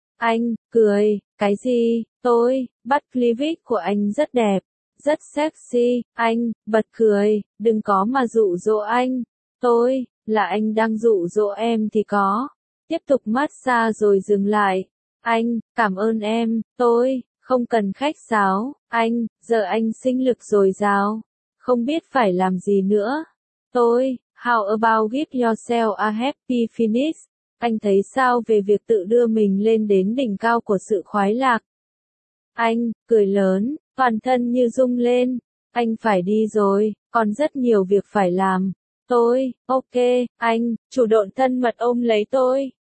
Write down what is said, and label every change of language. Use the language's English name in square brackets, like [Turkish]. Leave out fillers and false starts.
[Vietnamese] Anh, cười, cái gì, tôi, bắt pelvic của anh rất đẹp, rất sexy, anh, bật cười, đừng có mà dụ dỗ anh. Tôi, là anh đang dụ dỗ em thì có, tiếp tục massage rồi dừng lại. Anh, cảm ơn em, tôi, không cần khách sáo, anh, giờ anh sinh lực dồi dào. Không biết phải làm gì nữa. [English] Tôi, how about give yourself a happy finish? [Vietnamese] Anh thấy sao về việc tự đưa mình lên đến đỉnh cao của sự khoái lạc? Anh, cười lớn, toàn thân như rung lên. Anh phải đi rồi, còn rất nhiều việc phải làm. Tôi, ok, anh, chủ động thân mật ôm lấy tôi.